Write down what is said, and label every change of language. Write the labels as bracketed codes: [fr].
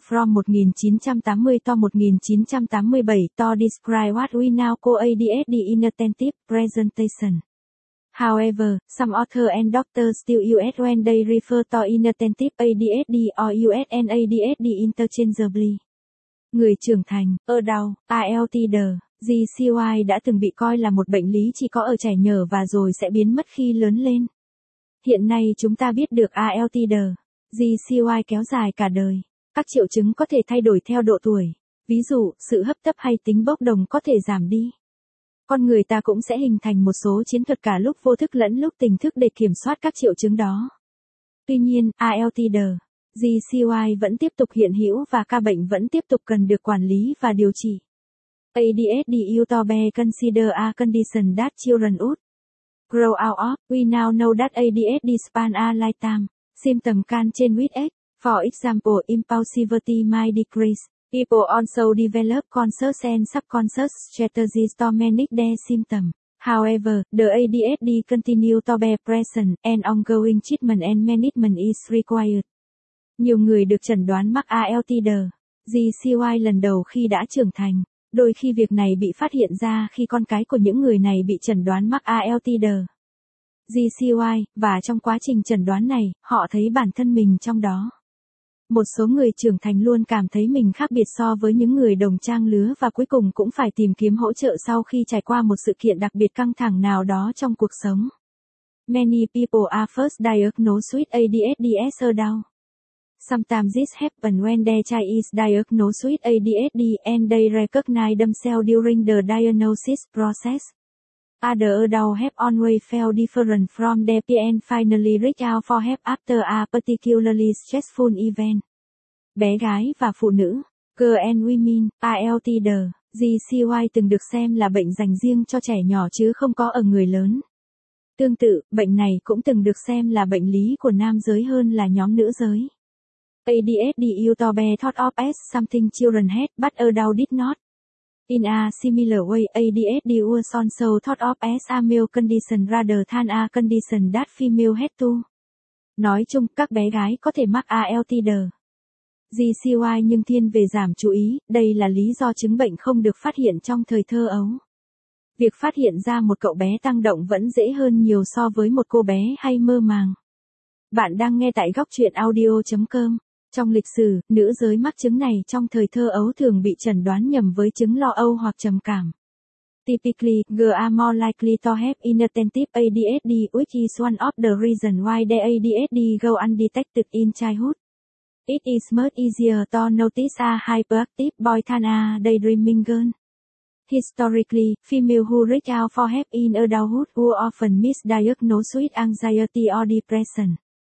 [en] from 1980 to 1987 to describe what we now call ADHD in attentive presentation. However, some authors and doctors still use it when they refer to inattentive ADHD or USNADHD interchangeably. [vi] Người trưởng thành, adult, ALTD, GCY đã từng bị coi là một bệnh lý chỉ có ở trẻ nhỏ và rồi sẽ biến mất khi lớn lên. Hiện nay chúng ta biết được ALTD, GCY kéo dài cả đời. Các triệu chứng có thể thay đổi theo độ tuổi. Ví dụ, sự hấp tấp hay tính bốc đồng có thể giảm đi. Con người ta cũng sẽ hình thành một số chiến thuật cả lúc vô thức lẫn lúc tỉnh thức để kiểm soát các triệu chứng đó. Tuy nhiên, ALTD, GCY vẫn tiếp tục hiện hữu và ca bệnh vẫn tiếp tục cần được quản lý và điều trị. [en] ADHD you to be consider a condition that children would grow out of. We now know that ADHD span a lifetime. Symptom can change with age. For example, impulsivity might decrease. People also develop conscious and subconscious strategies to manage their symptoms. However, the ADHD continue to be present, and ongoing treatment and management is required. [vi] Nhiều người được chẩn đoán mắc ALTD, GCY lần đầu khi đã trưởng thành. Đôi khi việc này bị phát hiện ra khi con cái của những người này bị chẩn đoán mắc ALTD, GCY, và trong quá trình chẩn đoán này, họ thấy bản thân mình trong đó. Một số người trưởng thành luôn cảm thấy mình khác biệt so với những người đồng trang lứa và cuối cùng cũng phải tìm kiếm hỗ trợ sau khi trải qua một sự kiện đặc biệt căng thẳng nào đó trong cuộc sống. [en] Many people are first diagnosed with ADHD as adults. Sometimes this happens when their child is diagnosed with ADHD and they recognize themselves during the diagnosis process. Other adults have always felt different from their peers and finally reach out for help after a particularly stressful event. [vi] Bé gái và phụ nữ, [en] girl and women, [vi] ALTD, GCY từng được xem là bệnh dành riêng cho trẻ nhỏ chứ không có ở người lớn. Tương tự, bệnh này cũng từng được xem là bệnh lý của nam giới hơn là nhóm nữ giới. [en] ADHD you to be thought of as something children had, but adults did not. In a similar way, ADHD was also thought of as a male condition rather than a condition that female had to. [vi] Nói chung, các bé gái có thể mắc ALTD, GCY nhưng thiên về giảm chú ý, đây là lý do chứng bệnh không được phát hiện trong thời thơ ấu. Việc phát hiện ra một cậu bé tăng động vẫn dễ hơn nhiều so với một cô bé hay mơ màng. Bạn đang nghe tại góc truyện audio.com. Trong lịch sử, nữ giới mắc chứng này trong thời thơ ấu thường bị chẩn đoán nhầm với chứng lo âu hoặc trầm cảm. [en] Typically, girls are more likely to have inattentive ADHD, which is one of the reasons why the ADHD goes undetected in childhood. It is much easier to notice a hyperactive boy than a daydreaming girl. Historically, females who reach out for help in adulthood were often misdiagnosed with anxiety or depression.